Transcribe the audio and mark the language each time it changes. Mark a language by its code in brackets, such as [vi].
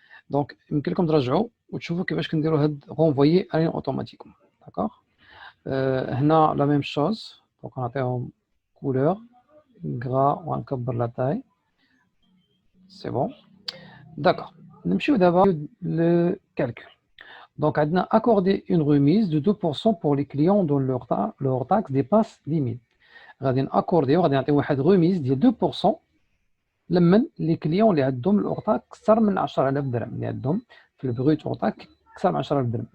[ar] دونك يمكن لكم ترجعوا وتشوفوا كيفاش كنديروا هاد [fr] غونفويي الين اوتوماتيكمون [ar] داكوغ. هنا [fr] لا ميم شوز. [ar] دونك نعطيهم كولور غرا وغنكبر لا تاي، سي بون داكوغ. نمشيو دابا لو كالكول. [fr] Donc, on a accordé une remise de 2% pour les clients dont leur taxe dépasse 10 000. On a accordé une remise de 2% [ar] لمن [fr] les clients [ar] اللي عندهم [fr] leur taxe [ar] أكثر من 10,000 درهم، اللي عندهم في البروت [fr] leur taxe [ar] أكثر من 10,000 درهم.